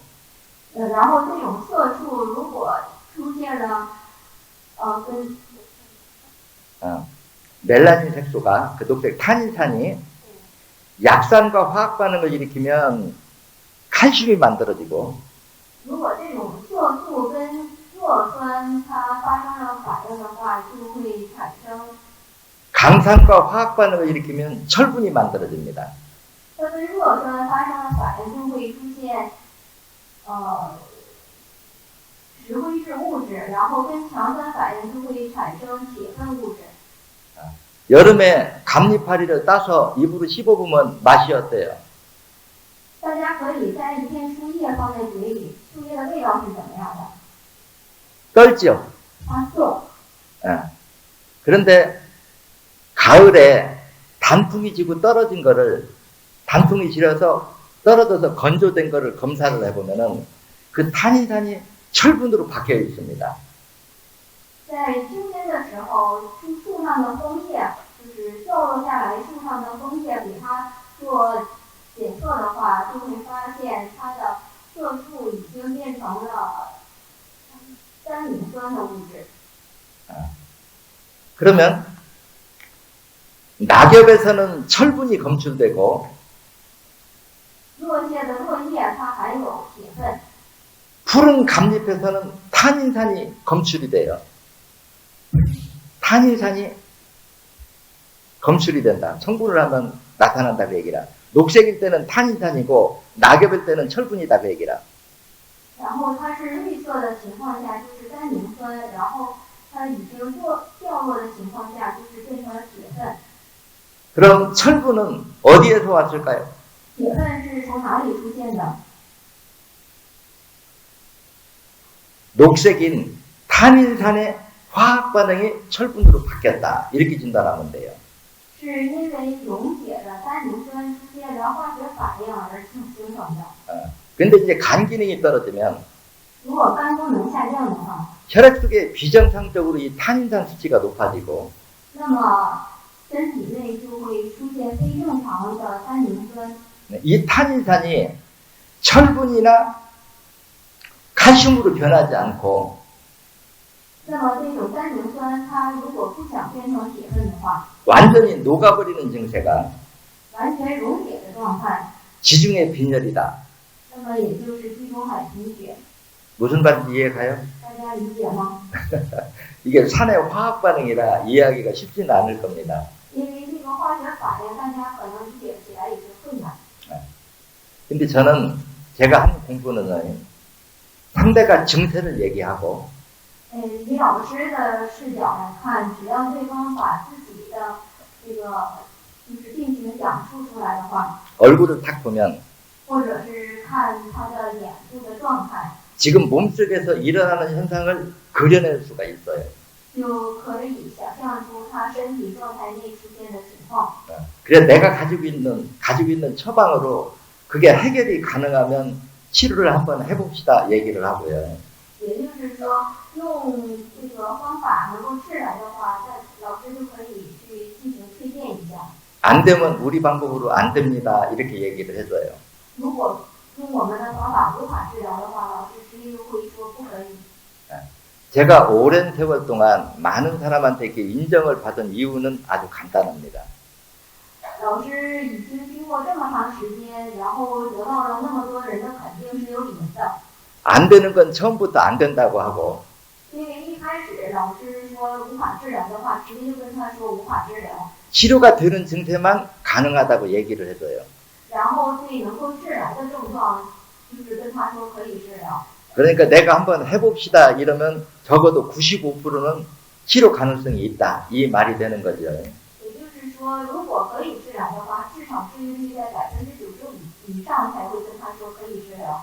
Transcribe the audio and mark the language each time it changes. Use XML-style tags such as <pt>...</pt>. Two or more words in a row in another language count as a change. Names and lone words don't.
<zh>然后这种色素如果出现了</zh> <ko>멜라닌 색소가 그 녹색 탄닌산이 약산과 화학 반응을 일으키면 칼슘이 만들어지고</ko> <zh>如果这种色素跟弱酸它发生了反应的话，就会产生</zh> <ko>강산과 화학 반응을 일으키면 철분이 만들어집니다.</ko> <zh>它跟弱酸发生了反应，就会出现石灰质物质，然后跟强酸反应就会产生铁分物质。</zh> <ko>여름에 감리파리를 따서 입으로 씹어보면 맛이 어때요?</ko> <zh>大家可以摘一片树叶放在嘴里，树叶的味道是怎么样的？</zh> <ko>떨죠.</ko> <zh>它涩。</zh> <ko>예. 그런데 가을에 단풍이 지고 떨어진 거를 단풍이 지려서 떨어져서 건조된 거를 검사를 해보면은 그 탄닌산이 철분으로 바뀌어 있습니다.</ko> <zh>在秋天的时候，树上的枫叶就是掉落下来，树上的枫叶给它做检测的话，就会发现它的色素已经变成了单宁酸的物质。</zh> <ko>그러면 낙엽에서는 철분이 검출되고</ko> <zh>落叶的落叶它含有铁分，</zh> <ko>푸른 감잎에서는 탄닌산이 검출이 돼요. 탄닌산이 검출이 된다. 성분을 하면 나타난다 그 얘기라. 녹색일 때는 탄닌산이고 낙엽일 때는 철분이다 그 얘기라.</ko> <zh>然后它是绿色的情况下就是单宁酸，然后它已经掉落的情况下就是变成了铁分。</zh> <ko>그럼 철분은 어디에서 왔을까요?</ko> <zh>铁分是从哪里出现的？</zh> <ko>녹색인 탄닌산의 화학 반응이 철분으로 바뀌었다. 이렇게 진단하면 돼요.</ko> <zh>是因为溶解的单宁酸出现了化学反应而形成的。</zh> <ko>근데 이제 간 기능이 떨어지면</ko> <zh>如果肝功能下降的话，</zh> <ko>혈액 속에 비정상적으로 이 탄닌산 수치가 높아지고</ko> <zh>那么身体内就会出现非正常的单宁酸。</zh> <ko>이 탄닌산이 철분이나 칼슘으로 변하지 않고</ko> <zh>那么这种单宁酸，它如果不想变成铁分的话，</zh> <ko>완전히 녹아버리는 증세가</ko> <zh>完全溶解的状态，</zh> <ko>지중해 빈혈이다.</ko> <zh>那么也就是地中海贫血。</zh> <ko>무슨 말인지 이해가요?</ko> <zh>大家理解吗？</zh> <ko>이게 산의 화학 반응이라 이해하기가 쉽지는 않을 겁니다.</ko> <zh>因为这个化学反应，大家可能理解起来也是困难。</zh> <ko>근데 저는 제가 한 공부는 상대가 증세를 얘기하고</ko> <zh>以老师的视角来看，只要对方把自己的这个就是病情讲述出来的话，</zh> <ko>얼굴을 탁 보면</ko> <zh>或者是看他的脸部的状态，</zh> <ko>지금 몸속에서 일어나는 현상을 그려낼 수가 있어요.</ko> <zh>就可以想象出他身体状态内出现的情况。</zh> <ko>그래서 내가 가지고 있는 처방으로 그게 해결이 가능하면 치료를 한번 해봅시다 얘기를 하고요.</ko> <zh>也就是说，用这个方法能够治来的话，那老师就可以去进行推荐一下。</zh> <ko>안 되면 우리 방법으로 안 됩니다 이렇게 얘기를 해줘요.</ko> <zh>如果用我们的方法无法治疗的话，老师直接就会说不可以。</zh> <ko>제가 오랜 세월 동안 많은 사람한테 이렇게 인정을 받은 이유는 아주 간단합니다.</ko> <zh>老师已经经过这么长时间，然后得到了那么多人的肯定是有理由的。</zh> <ko>안 되는 건 처음부터 안 된다고 하고</ko> <zh>因为一开始老师说无法治疗的话，直接就跟他说无法治疗，</zh> <ko>치료가 되는 증세만 가능하다고 얘기를 해줘요.</ko> <zh>然后对能够治疗的症状，就是跟他说可以治疗。</zh> <ko>그러니까 내가 한번 해봅시다 이러면 적어도 95%는 치료 가능성이 있다 이 말이 되는 거죠.</ko> <zh>也就是说，如果可以治疗的话，至少治愈率在95%以上才会跟他说可以治疗。</zh>